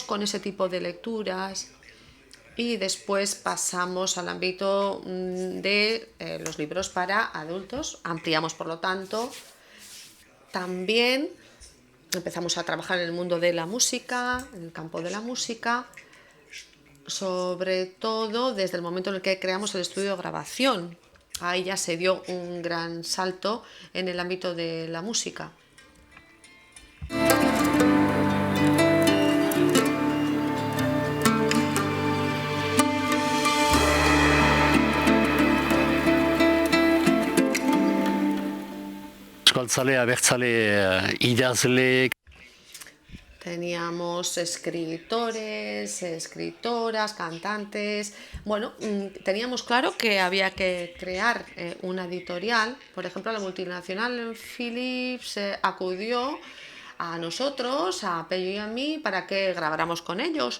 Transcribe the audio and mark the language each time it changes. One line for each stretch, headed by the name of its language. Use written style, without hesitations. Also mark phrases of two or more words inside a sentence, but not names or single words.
Spanish: con ese tipo de lecturas y después pasamos al ámbito de los libros para adultos, ampliamos por lo tanto, también empezamos a trabajar en el mundo de la música, en el campo de la música, sobre todo desde el momento en el que creamos el estudio de grabación. Ahí ya se dio un gran salto en el ámbito de la música.
Basque: Euskaltzale, abertzale, idazle.
Spanish: Teníamos escritores, escritoras, cantantes. Bueno, teníamos claro que había que crear una editorial. Por ejemplo, la multinacional Philips acudió a nosotros, a Pello y a mí, para que grabáramos con ellos.